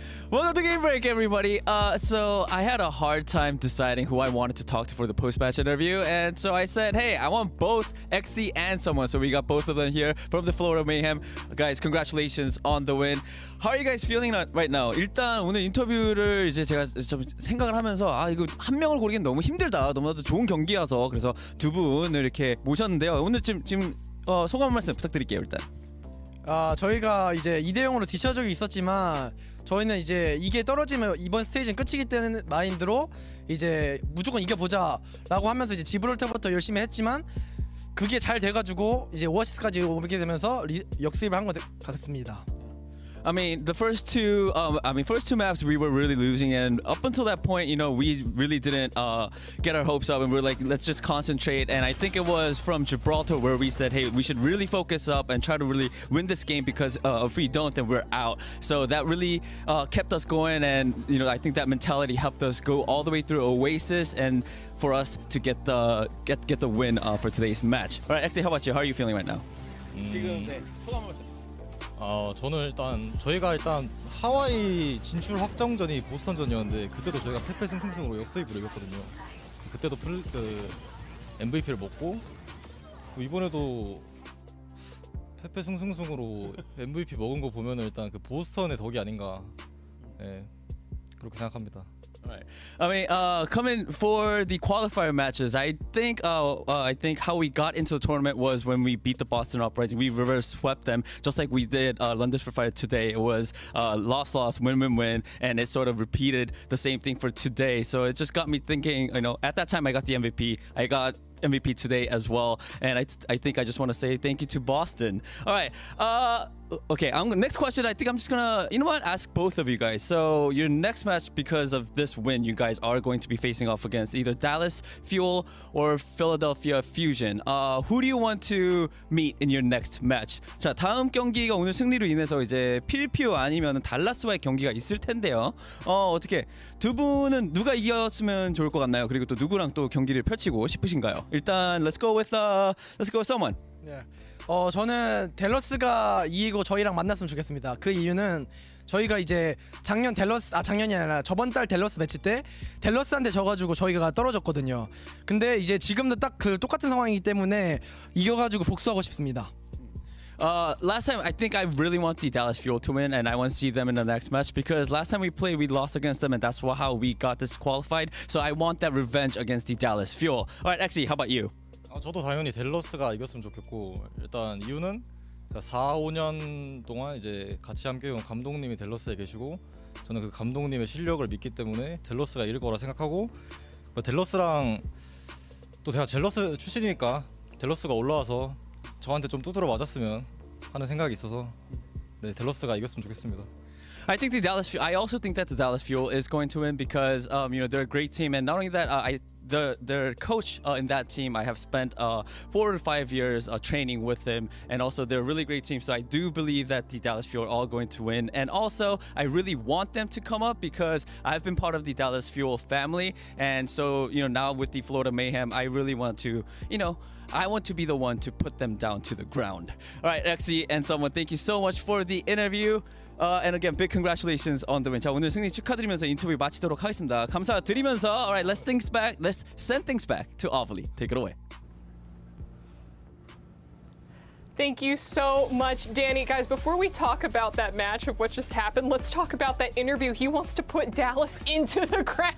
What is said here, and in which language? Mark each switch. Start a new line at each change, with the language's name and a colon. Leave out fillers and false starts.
English: Welcome to Game Break, everybody. So I had a hard time deciding who I wanted to talk to for the post-match interview, and so I said, hey, I want both XC and someone. So we got both of them here from the Florida Mayhem. Guys, congratulations on the win. How are you guys feeling right now?
Korean: 일단 오늘 인터뷰를 이제 제가 좀 생각을 하면서 이거 한 명을 고르기는 너무 힘들다. 너무나도 좋은 경기여서 그래서 두 분을 이렇게 모셨는데요. 오늘 지금 소감 한 말씀 부탁드릴게요, 일단. 저희가 이제 2대0으로 뒤쳐진 적이 있었지만 저희는 이제 이게 떨어지면 이번 스테이지는 끝이기 때문에 마인드로 이제 무조건 이겨보자라고 하면서 이제 지브롤터부터 열심히 했지만 그게 잘 돼가지고 이제 오아시스까지 오게 되면서 역습을 한 것 같습니다.
English: I mean, the first two maps we were really losing, and up until that point, you know, we really didn't get our hopes up, and we were like, let's just concentrate. And I think it was from Gibraltar where we said, hey, we should really focus up and try to really win this game because if we don't, then we're out. So that really kept us going, and you know, I think that mentality helped us go all the way through Oasis and for us to get the win for today's match. All right, XA, how about you? How are you feeling right now?
Korean: 저는 일단 저희가 하와이 진출 확정전이 보스턴전이었는데 그때도 저희가 패패승승승으로 역수입으로 이겼거든요. 그때도 MVP를 먹고 이번에도 패패승승승으로 MVP 먹은 거 보면 일단 그 보스턴의 덕이 아닌가 그렇게 생각합니다.
English: Right. I mean, coming for the qualifier matches, I think how we got into the tournament was when we beat the Boston Uprising. We reverse swept them, just like we did London Spitfire today. It was loss, win, and it sort of repeated the same thing for today. So it just got me thinking. You know, at that time I got the MVP. I got MVP today as well, and I think I just want to say thank you to Boston. All right. Okay, next question. I think I'm just gonna, you know what, ask both of you guys. So your next match, because of this win, you guys are going to be facing off against either Dallas Fuel or Philadelphia Fusion. Who do you want to meet in your next match?
Korean: 자, 다음 경기가 오늘 승리로 인해서 이제 필피오 아니면 달라스와의 경기가 있을 텐데요. 어떻게 두 분은 누가 이겼으면 좋을 것 같나요? 그리고 또 누구랑 또 경기를 펼치고 싶으신가요? 일단
English: let's go with someone.
Korean: 네. 저는 댈러스가 이기고 저희랑 만났으면 좋겠습니다. 그 이유는 저희가 이제 작년이 아니라 저번 달 댈러스 매치 때 댈러스한테 져가지고 저희가 떨어졌거든요. 근데 이제 지금도 딱 그 똑같은 상황이기 때문에 이겨가지고 복수하고 싶습니다.
English: Last time, I think I really want the Dallas Fuel to win, and I want to see them in the next match because last time we played, we lost against them, and that's how we got disqualified. So I want that revenge against the Dallas Fuel. All right, XE, how about you?
Korean: 저도 당연히 댈러스가 이겼으면 좋겠고 일단 이유는 4-5년 동안 이제 같이 함께해온 감독님이 댈러스에 계시고 저는 그 감독님의 실력을 믿기 때문에 댈러스가 이길 거라 생각하고 댈러스랑 또 제가 젤러스 출신이니까 댈러스가 올라와서 저한테 좀 두드러 맞았으면 하는 생각이 있어서 네, 댈러스가 이겼으면 좋겠습니다.
English: I think I also think that the Dallas Fuel is going to win because you know, they're a great team, and not only that, their coach in that team, I have spent 4 to 5 years training with him, and also they're a really great team. So I do believe that the Dallas Fuel are all going to win, and also I really want them to come up because I've been part of the Dallas Fuel family, and so you know, now with the Florida Mayhem, I really want to, you know, I want to be the one to put them down to the ground. All right, XE and someone, thank you so much for the interview. And again, big congratulations on the win.
Korean: 자, 오늘 승리 축하드리면서 인터뷰 마치도록 하겠습니다. 감사드리면서,
English: all right, let's send things back to Ovally. Take it away. Thank you so much, Danny. Guys, before we talk about that match of what just happened, let's talk about that interview. He wants to put Dallas into the ground.